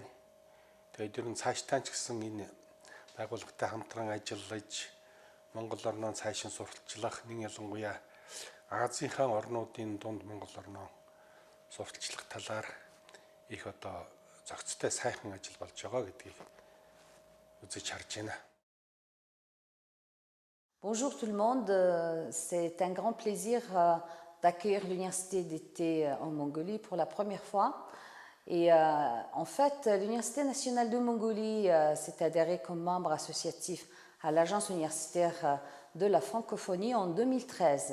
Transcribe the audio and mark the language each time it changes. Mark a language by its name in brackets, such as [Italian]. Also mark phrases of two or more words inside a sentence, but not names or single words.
[Mongolian] Тэгээд ер нь цаашдаа ч гэсэн энэ байгууллагатай хамтран ажиллаж Монгол орноо цаашин сурталчлах, нэг ялангуяа Азийнхаа орнуудын дунд Монгол орноо сурталчлах талаар их одоо зохицтой сайхан ажил болж байгаа гэдгийг үзэж харж байна. [French] Bonjour tout le monde, c'est un grand plaisir d'accueillir l'Université d'été en Mongolie pour la première fois. Et en fait, l'Université nationale de Mongolie s'est adhérée comme membre associatif à l'Agence universitaire de la francophonie en 2013.